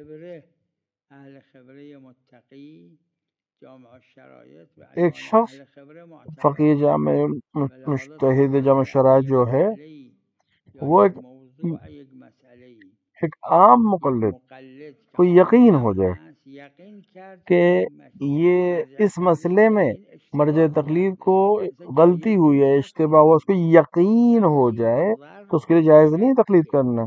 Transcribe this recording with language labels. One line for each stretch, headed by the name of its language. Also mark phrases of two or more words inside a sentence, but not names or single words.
Persian: خبره متقی جامع الشرایط و
Urdu: ایک شخص
Persian: اهل خبره معتبر
Urdu: فقیہ جامع مجتہد جامع شرائط جو ہے وہ ایک عام مقلد کو یقین ہو جائے کہ یہ اس مسئلے میں مرجع تقلید کو غلطی ہوئی ہے، اشتباہ ہوا، اس کو یقین ہو جائے تو اس کے لیے جائز نہیں تقلید کرنا.